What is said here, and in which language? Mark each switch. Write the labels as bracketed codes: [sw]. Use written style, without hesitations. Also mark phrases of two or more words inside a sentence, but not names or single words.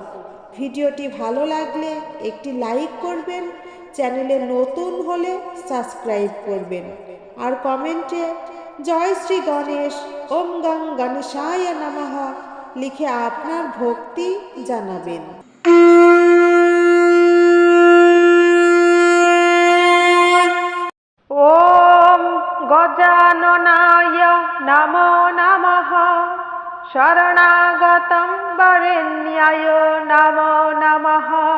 [bn] ভিডিওটি ভালো লাগলে একটি লাইক করবেন, চ্যানেলে নতুন হলে সাবস্ক্রাইব করবেন, আর কমেন্টে জয় শ্রী গণেশ, [sa] ওম গং গণেশায় নমঃ [bn] লিখে আপনার ভক্তি জানাবেন। [sa] ওম গজাননায় নমো নমঃ। শরণাগতং বরেণ্যায় নমো নমঃ।